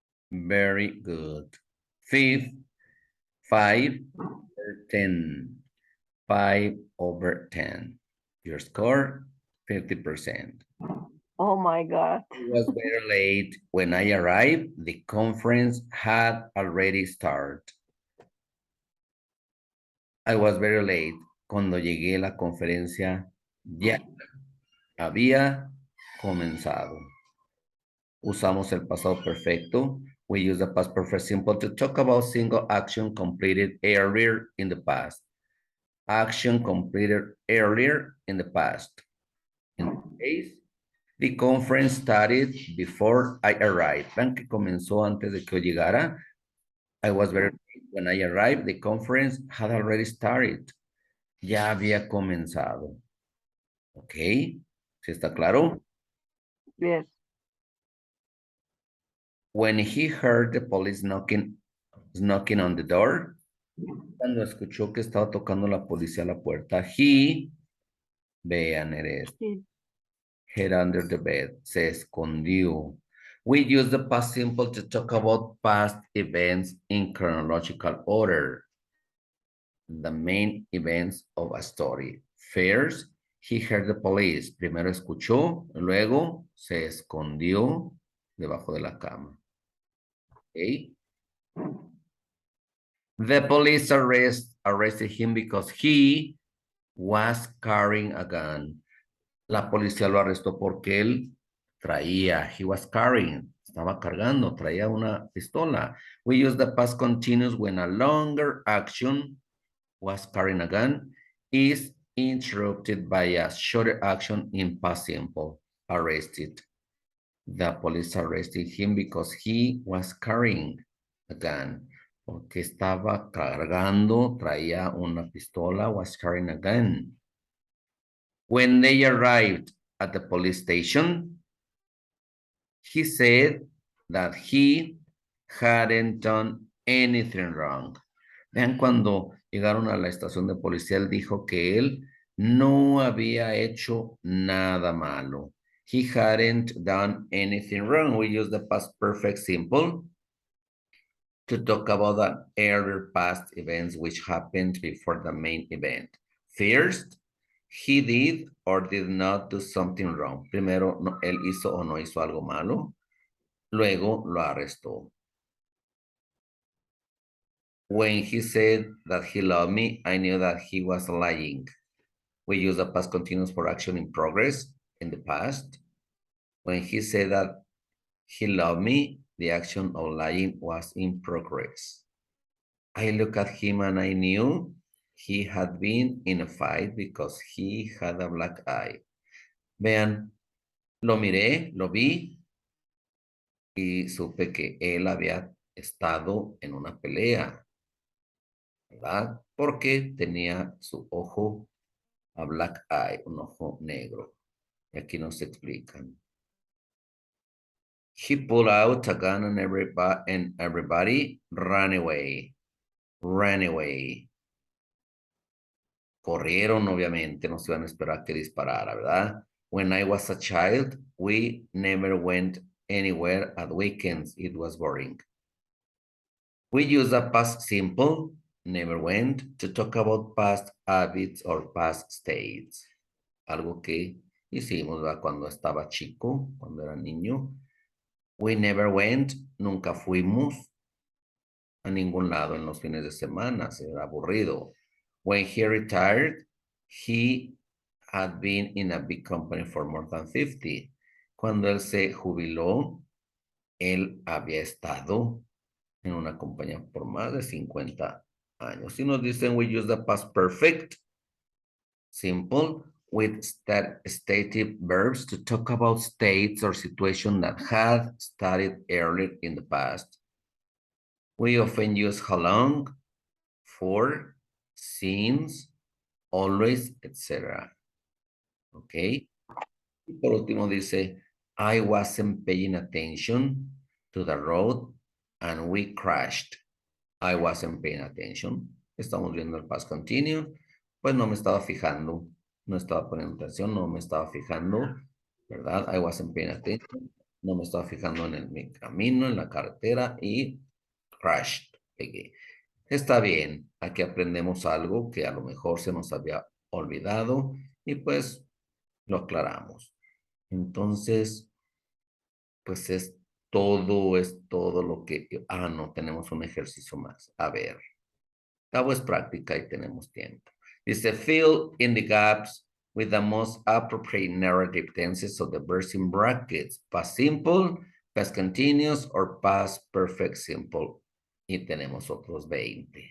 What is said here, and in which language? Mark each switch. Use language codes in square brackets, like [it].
[en] Very good. 5/10. 5/10. Your score, 50%. Oh my God. It was very late. When I arrived, the conference had already started. I was very late. [es] Cuando llegué, la conferencia ya había comenzado. Usamos el pasado perfecto. [en] We use the past perfect simple to talk about single action completed earlier in the past. Action completed earlier in the past. In this case, The conference started before I arrived. [es] Vean que comenzó antes de que yo llegara. [en] I was very late. When I arrived, the conference had already started. [es] Ya había comenzado. ¿Ok? ¿Sí está claro? [en] Yes. When he heard the police knocking on the door, [es] cuando escuchó que estaba tocando la policía a la puerta, he, vean, eres, [en] He, hid under the bed, [es] se escondió. [en] We use the past simple to talk about past events in chronological order. The main events of a story. First, he heard the police. [es] Primero escuchó, luego se escondió debajo de la cama. [en] Okay. The police arrested him because he was carrying a gun. [es] La policía lo arrestó porque él traía, [en] he was carrying, [es] estaba cargando, traía una pistola. [en] We use the past continuous when a longer action, was carrying a gun, is interrupted by a shorter action in past simple, arrested. The police arrested him because he was carrying a gun. [es] Porque estaba cargando, traía una pistola, [en] was carrying a gun. When they arrived at the police station, he said that he hadn't done anything wrong. [es] Vean, cuando llegaron a la estación de policía, él dijo que él no había hecho nada malo. [en] He hadn't done anything wrong. We use the past perfect simple to talk about the earlier past events which happened before the main event. First, he did or did not do something wrong. [es] Primero, él hizo o no hizo algo malo. Luego, lo arrestó. [en] When he said that he loved me, I knew that he was lying. We use the past continuous for action in progress in the past. When he said that he loved me, the action of lying was in progress. I looked at him and I knew he had been in a fight because he had a black eye. [es] Vean, lo miré, lo vi y supe que él había estado en una pelea, ¿verdad? Porque tenía su ojo [en] a black eye, [es] un ojo negro. Y aquí nos explican. [en] He pulled out a gun and everybody ran away. Ran away. [es] Corrieron, obviamente, no se iban a esperar que disparara, ¿verdad? [en] When I was a child, we never went anywhere at weekends. It was boring. We use a past simple, never went, to talk about past habits or past states. [es] Algo que hicimos, ¿verdad? Cuando estaba chico, cuando era niño. [en] We never went, [es] nunca fuimos a ningún lado en los fines de semana, era aburrido. [en] When he retired, he had been in a big company for more than 50. [es] Cuando él se jubiló, él había estado en una compañía por más de 50 años. Si nos dicen, [en] we use the past perfect, simple, with stative verbs to talk about states or situations that had started earlier in the past. We often use how long, for, since, always, etc. ¿Ok? [es] Y por último dice, [en] I wasn't paying attention to the road and we crashed. I wasn't paying attention. [es] Estamos viendo el past continuous. Pues no me estaba fijando, no estaba poniendo atención, no me estaba fijando, ¿verdad? [en] I wasn't paying attention. [es] No me estaba fijando en mi camino, en la carretera y crashed. Pegué. Está bien, aquí aprendemos algo que a lo mejor se nos había olvidado y pues lo aclaramos. Entonces, pues es todo lo que... Ah, no, tenemos un ejercicio más. A ver, cabo es práctica y tenemos tiempo. [en] Dice, fill in the gaps with the most appropriate narrative tenses of the verbs in brackets. Past simple, past continuous, or past perfect simple. [es] Y tenemos otros 20.